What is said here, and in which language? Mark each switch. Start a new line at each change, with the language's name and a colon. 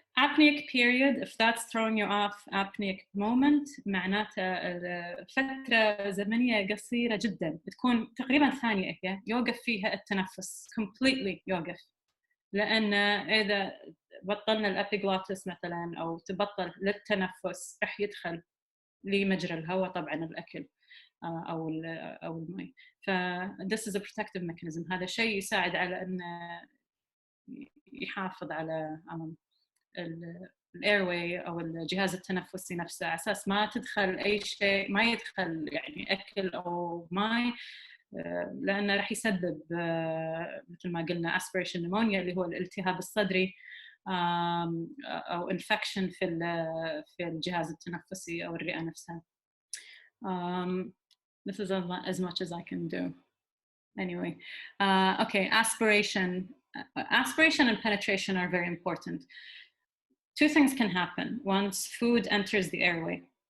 English: Apneic period, if that's throwing you off, apneic moment
Arabic: معناته فترة زمنية قصيرة جدا، بتكون تقريبا ثانية هي يوقف فيها التنفس completely يوقف، لأن إذا بطلنا الأبيغلوتس مثلا أو تبطل للتنفس رح يدخل لمجرى الهواء طبعا الأكل أو الماء.
English: ف this is a protective mechanism.
Arabic: هذا شيء يساعد على أن يحافظ على الايرواي او الجهاز التنفسي نفسه، على اساس ما تدخل اي شيء، ما يدخل يعني اكل او ماء، لانه راح يسبب مثل ما قلنا aspiration pneumonia اللي هو الالتهاب الصدري، او infection في الجهاز التنفسي او الرئه نفسها.
English: This is as much as I can do. Anyway, okay, aspiration. Aspiration and penetration are very important. Two things can happen once food enters the airway.